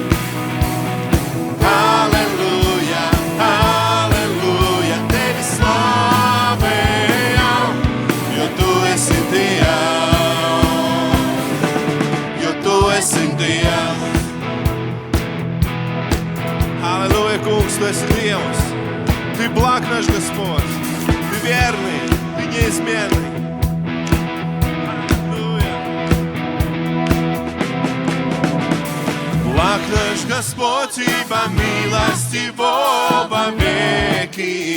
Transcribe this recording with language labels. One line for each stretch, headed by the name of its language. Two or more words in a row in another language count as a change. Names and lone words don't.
Latvian: Halleluja, halleluja, Tevi slavējam, jo Tu esi Dievs, jo Tu esi Dievs. Halleluja, Kungs, Tu esi Dievs.
Russian: Ты благ наш Господь, Ты верный, Ты неизменный.
Latvian: Halleluja.
Russian: Благ наш Господь, ибо милость Его вовеки.